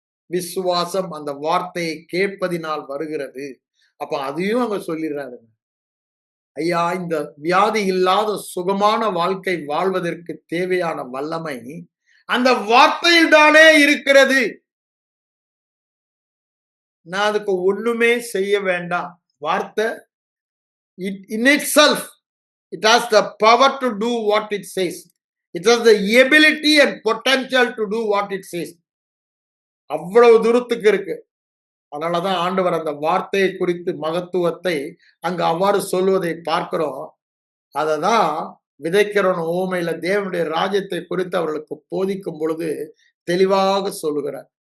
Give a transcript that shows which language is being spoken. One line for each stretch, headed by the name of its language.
Tamil: விசுவாசம் அந்த வார்த்தையை கேட்பதினால் வருகிறது. அப்ப அதையும் அங்க சொல்லிடுறாரு. ஐயா, இந்த வியாதி இல்லாத சுகமான வாழ்க்கை வாழ்வதற்கு தேவையான வல்லமை அந்த வார்த்தையில் தானே இருக்கிறது. நான் அதுக்கு ஒண்ணுமே செய்ய வேண்டாம். வார்த்தை
English: in itself, it has the power to do what it says. It has the ability and potential to do what it says.
Tamil: அவ்வளவு தூரத்துக்கு இருக்கு. அதனாலதான் ஆண்டவர் அந்த வார்த்தையை குறித்து மகத்துவத்தை அங்கு அவ்வாறு சொல்வதை பார்க்கிறோம். அததான் விதைக்கிறவன் ஓமையில தேவனுடைய ராஜ்யத்தை குறித்து அவர்களுக்கு போதிக்கும் பொழுது தெளிவாக சொல்லுகிறார்.